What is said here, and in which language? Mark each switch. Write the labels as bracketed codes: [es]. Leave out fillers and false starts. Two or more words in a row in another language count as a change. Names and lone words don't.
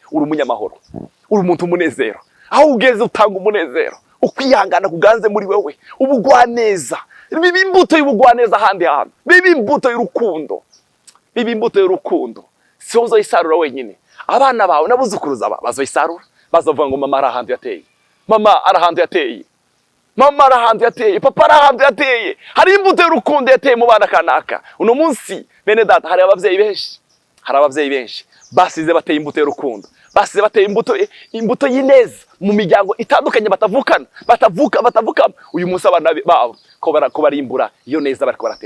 [rn] Uri umunyamahoro, uri umuntu umunezero. Aho ugeze utanga umunezero, ukwihangana kuganze muri wewe, ubugwaneza. Biba imbuto y'ubugwaneza ahandi hantu, biba imbuto y'urukundo, biba imbuto y'urukundo. Si uzoyisarura wenyine, abana bawe n'abuzukuruza bazoyisarura. Bazavuga ngo mama arahantu yateye, mama arahantu yateye, mama arahantu yateye, papa arahantu yateye. Hari imbuto y'urukundo yateye mu bana kanaka. Uno munsi bene data, hari abavyeyi benshi basize bateye imbuto y'urukundo, basize bateye imbuto y'ineza mu miryango itandukanye, batavuka. Uyu munsi abana babo ko barimbura iyo neza bariko baratera.